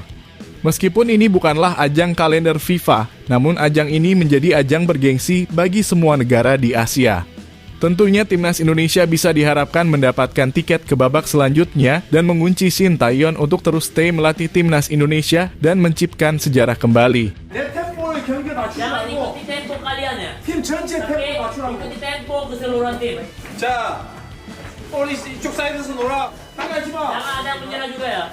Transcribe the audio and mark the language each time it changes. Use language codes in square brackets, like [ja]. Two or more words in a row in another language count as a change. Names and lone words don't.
[id] Meskipun ini bukanlah ajang kalender FIFA, namun ajang ini menjadi ajang bergengsi bagi semua negara di Asia. Tentunya timnas Indonesia bisa diharapkan mendapatkan tiket ke babak selanjutnya dan mengunci Shin Tae-yong untuk terus stay melatih timnas Indonesia dan menciptakan sejarah kembali. [ko] 내 템포를 경기에 맞추지 [id] Jangan [ko] 말고 [id] ikuti tempo kalian ya. [ko] 팀 전체 [id] Oke, [ko] 템포 맞추라고. [id] ikuti tempo keseluruhan tim. [ko] 자, 우리 이쪽 사이드에서 놀아. 나가지 마. [id] Jangan ada yang menyerah juga ya.